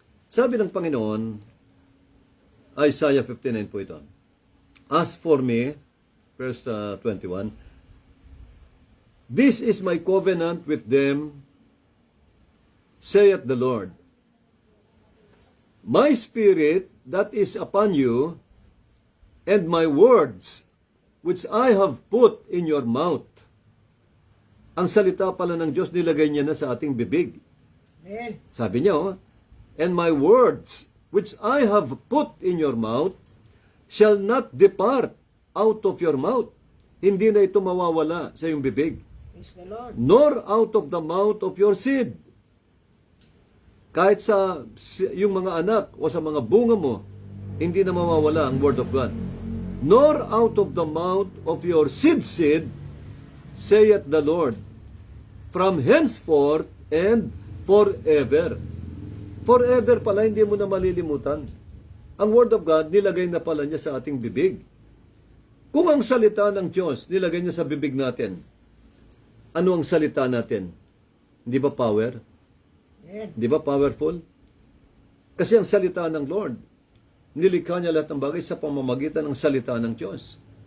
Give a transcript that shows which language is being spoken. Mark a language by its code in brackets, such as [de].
[tl] Sabi ng Panginoon, [en] Isaiah 59 [tl] po ito, [en] as for me, verse 21, this is my covenant with them, saith the Lord. My spirit that is upon you, and my words which I have put in your mouth. [tl] Ang salita pala ng Diyos, nilagay niya na sa ating bibig. Amen. Sabi niya, [en] and my words which I have put in your mouth shall not depart out of your mouth. [tl] Hindi na ito mawawala sa iyong bibig. [en] Praise the Lord. Nor out of the mouth of your seed. [tl] Kahit sa yung mga anak o sa mga bunga mo, hindi na mawawala ang [en] word of God. Nor out of the mouth of your seed, saith the Lord, from henceforth and forever. [tl] Forever pala, hindi mo na malilimutan. Ang [en] word of God, [tl] nilagay na pala niya sa ating bibig. Kung ang salita ng Diyos, nilagay niya sa bibig natin, ano ang salita natin? Hindi ba power? Amen. Hindi ba powerful? Kasi ang salita ng Lord, nilikha niya lahat ng bagay sa pamamagitan ng salita ng Diyos.